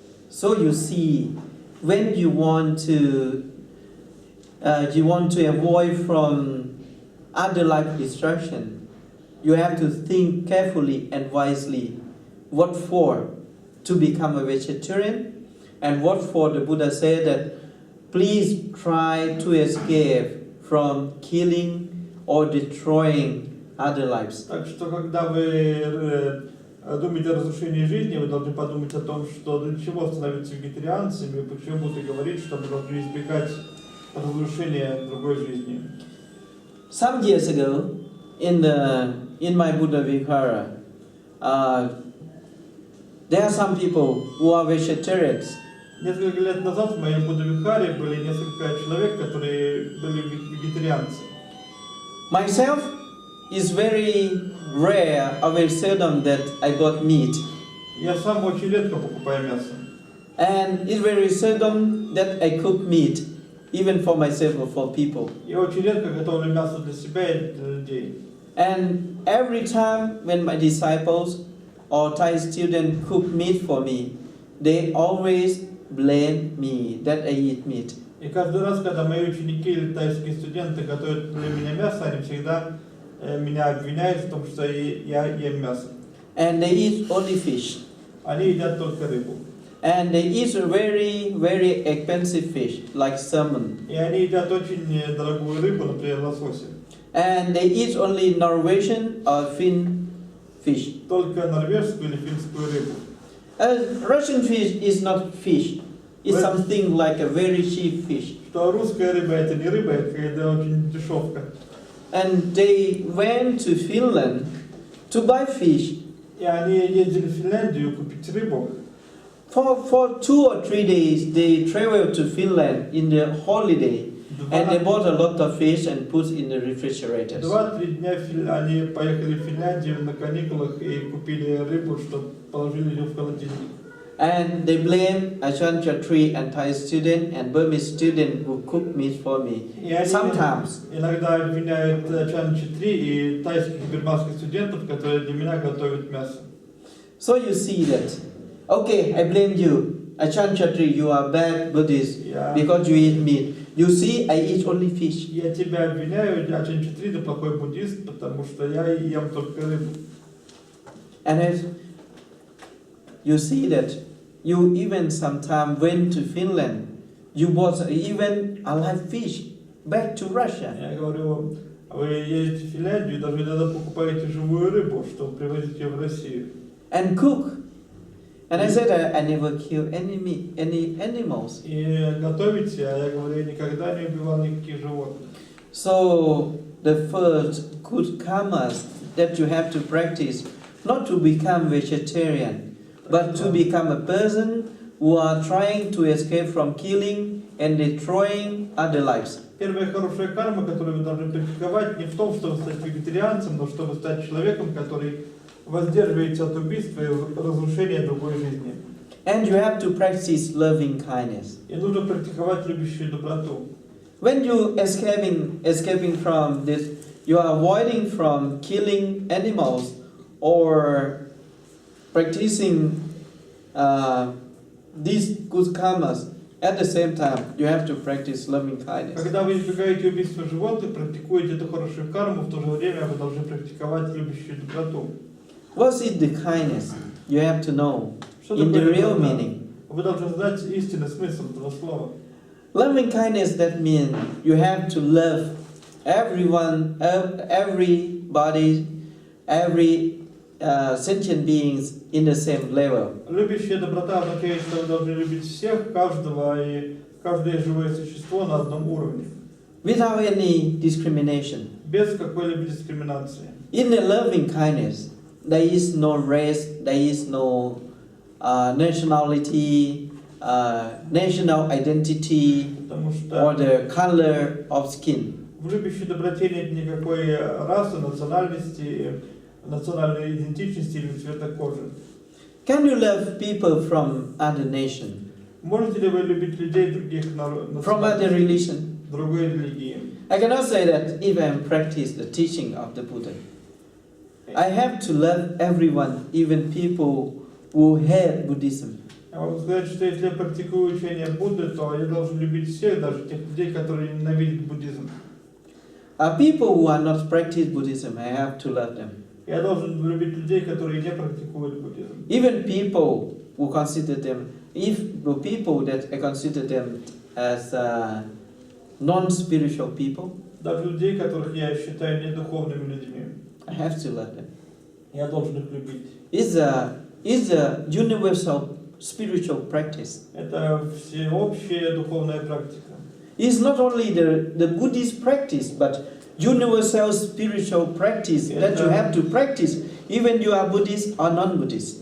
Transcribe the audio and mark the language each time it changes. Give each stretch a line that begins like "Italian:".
English: So you see, when you want to avoid from other life destruction, you have to think carefully and wisely what for to become a vegetarian, and what for the Buddha said that please try to escape from killing or destroying other lives.
Russian: Так что, когда вы думаете о разрушении жизни, вы должны подумать о том, что для чего становиться вегетарианцами, и почему Будда говорит, что мы должны избегать разрушения другой жизни.
English: Some years ago, in my Buddha Vihara, there are some people who are vegetarians.
Russian: Несколько лет назад в моем Будда Вихаре были несколько человек, которые были вегетарианцы.
English: Myself, is very rare or very seldom that I got meat.
Russian: Я сам очень редко покупаю мясо.
English: And it's very seldom that I cook meat, even for myself or for people.
Russian: Я очень редко готовлю мясо для себя и для людей.
English: And every time when my disciples or Thai students cook meat for me, they always blame me that I eat meat.
Russian: И каждый раз, когда мои ученики или тайские студенты готовят для меня мясо, они всегда меня обвиняют в том, что я ем мясо.
English: And they eat only fish.
Russian: Они едят только рыбу.
English: And they eat very, very expensive fish, like salmon.
Russian: И они едят очень дорогую рыбу, например, лосося.
English: And they eat only Norwegian or Finn fish.
Russian: Только норвежскую или финскую рыбу.
English: Russian fish is not fish. It's something like a very cheap fish.
Russian: Что русская рыба это не рыба, это очень дешевка.
English: And they went to Finland to buy fish.
Russian: И они ездили в Финляндию купить рыбу.
English: For 2 or 3 days, they traveled to Finland in the holiday, and they bought a lot of fish and put in the refrigerators.
Russian: 2-3 дня они поехали в Финляндию на каникулах и купили рыбу, чтобы положили ее в холодильник.
English: And they blame Aджан Чатри and Thai student and Burmese student who cook meat for me. Sometimes.
Russian: Иногда обвиняют Аджан Чатри и тайских и бирманских студентов, которые для меня готовят мясо.
English: So you see that. Okay, I blame you. Aджан Чатри, you are bad Buddhist because you eat meat. You see, I eat only fish.
Russian: Я тебя обвиняю, Аджан Чатри, ты плохой буддист, потому что я ем только рыбу.
English: And as you see that you even sometime went to Finland, you bought even a live fish back to Russia.
Russian: Я говорю, вы едете в Финляндию, даже иногда покупаете живую рыбу, чтобы привозить ее в Россию.
English: And cook. And I said, I never kill any animals.
Russian: И готовите, а я говорю, я никогда не убивал никаких животных.
English: So the first good karmas that you have to practice, not to become vegetarian, but to become a person who are trying to escape from killing and destroying other lives.
Russian: Первая хорошая карма, которую вы должны практиковать, не в том, чтобы стать вегетарианцем, но чтобы стать человеком, который воздерживается от убийства и разрушения другой жизни.
English: And you have to practice loving kindness.
Russian: И нужно практиковать любящую доброту.
English: When you escaping from this, you are avoiding from killing animals or practicing these good karmas, at the same time, you have to practice loving kindness.
Russian: Когда вы избегаете убийства животных, практикуете эту хорошую карму, в то же время вы должны практиковать любящую доброту.
English: What is the kindness? You have to know
Russian: Что
English: in the
Russian: такое
English: real
Russian: доброта?
English: meaning.
Russian: Вы должны знать истинный смысл этого слова.
English: Loving kindness, that means you have to love everyone, everybody, every sentient beings in the same level.
Russian: Любящая доброта означает, что вы должны любить всех, каждого и каждое живое существо на одном уровне.
English: Without any discrimination.
Russian: Без какой-либо дискриминации.
English: In the loving kindness, there is no race, there is no nationality, national identity, or the color of skin.
Russian: В любящей доброте нет никакой расы, национальности, национальной идентичности или цвета кожи.
English: Can you love people from other nation?
Russian: Можете ли вы любить людей других народов,
English: From other religion?
Russian: другой религии?
English: I cannot say that if I practice the teaching of the Buddha. I have to love everyone, even people who hate Buddhism.
Russian: Я могу сказать, что если я практикую учение Будды, то я должен любить всех, даже тех людей, которые ненавидят буддизм.
English: People who are not practice Buddhism, I have to love them.
Russian: Я должен любить людей, которые не практикуют буддизм.
English: Even people who consider them, if the people that I consider them as non-spiritual people,
Russian: Даже людей, которых я считаю недуховными людьми,
English: I have to love them.
Russian: я должен их любить.
English: It's a universal spiritual practice.
Russian: Это всеобщая духовная практика.
English: It's not only the Buddhist practice, but universal spiritual practice that you have to practice, even you are Buddhist or non-Buddhist.